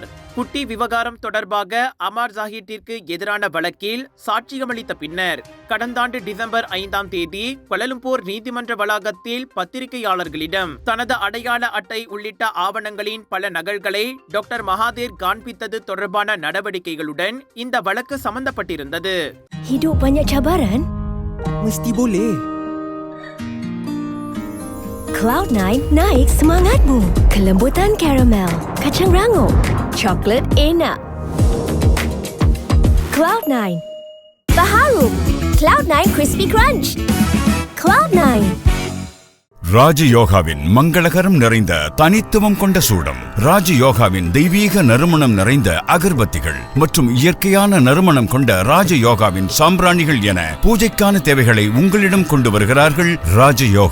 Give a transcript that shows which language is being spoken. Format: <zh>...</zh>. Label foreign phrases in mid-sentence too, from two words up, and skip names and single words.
<ta>குட்டி விவகாரம் தொடர்பாக அமார் ஜாஹித்திற்கு எதிரான வழக்கில் சாட்சியமளித்த பின்னர் கடந்த ஆண்டு டிசம்பர் 5ஆம் தேதி கோலாலம்பூர் நீதிமன்ற வளாகத்தில் பத்திரிகையாளர்களிடம் தனது அடையாள அட்டை உள்ளிட்ட ஆவணங்களின் பல நகல்களை டாக்டர் மகாதேர் காண்பித்தது தொடர்பான நடவடிக்கைகளுடன் இந்த வழக்கு சம்பந்தப்பட்டிருந்தது.</ta> <ms>Hidup banyak cabaran? Mesti boleh. Cloud9 naik semangatmu. Kelembutan karamel, kacang rangup, coklat enak. Cloud9. Baharum. Cloud9 Crispy Crunch. Cloud9.</ms> <ta>ராஜயோகாவின் மங்களகரம் நிறைந்த தனித்துவம் கொண்ட சூடம், ராஜயோகாவின் தெய்வீக நறுமணம் நிறைந்த அகர்பத்திகள் மற்றும் இயற்கையான நறுமணம் கொண்ட ராஜயோகாவின் சாம்பிராணிகள் என பூஜைக்கான தேவைகளை உங்களிடம் கொண்டு வருகிறார்கள் ராஜயோகா.</ta>